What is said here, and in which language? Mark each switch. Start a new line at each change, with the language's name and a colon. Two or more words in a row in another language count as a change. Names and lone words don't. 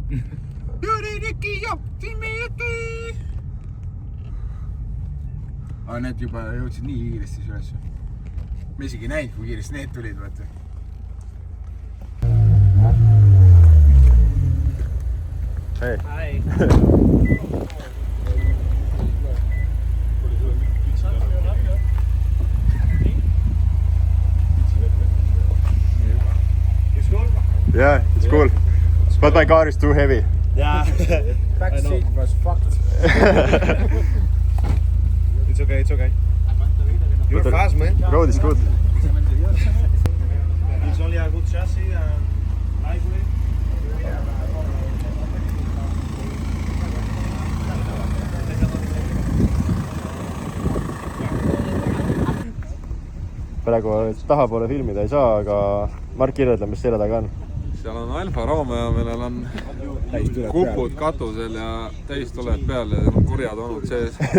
Estonian: Jüri Riki ja Timmi Jüki! Aga need juba jõudsid nii kiiresti üles. Me isegi näinud, kui kiiresti need tulid, vaata. Hei.
English: Hi. It's cool? Yeah, it's cool. But my car is too heavy. Yeah. Back seat was fucked. It's okay, it's okay. You're fast, man. Road is good. It's only a good chassis and lightweight.
Estonian: Praegu tahapoole filmida ei saa, aga Mark kirjeldab, mis selle taga on. Seal on Alfa Romeo, millel on kupud katusel ja täistuled peal ja seal on kurjad onud sees.